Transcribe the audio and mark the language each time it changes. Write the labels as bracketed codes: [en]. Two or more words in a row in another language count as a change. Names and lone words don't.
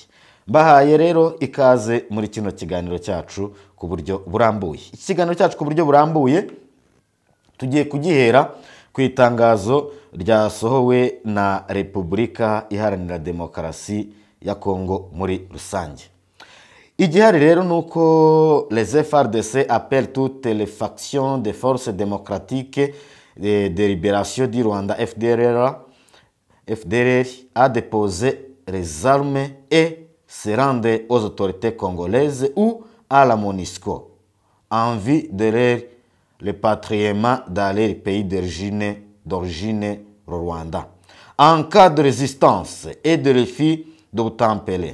[rw] Mbahaye rero ikaze muri kino kiganiro cyacu ku buryo burambuye. Iki kiganiro cyacu ku buryo burambuye tugiye kugihera ku itangazo ryasohowe na Repubulika Iharanira Demokarasi ya Kongo muri rusange. Igihari rero nuko [fr] les FARDC appellent toutes les factions des forces démocratiques de libération du Rwanda FDLR à déposer les armes et se rendre aux autorités congolaises ou à la MONUSCO en vue de leur répatriement dans leur pays d'origine Rwanda en cas de résistance et de refus d'obtempérer.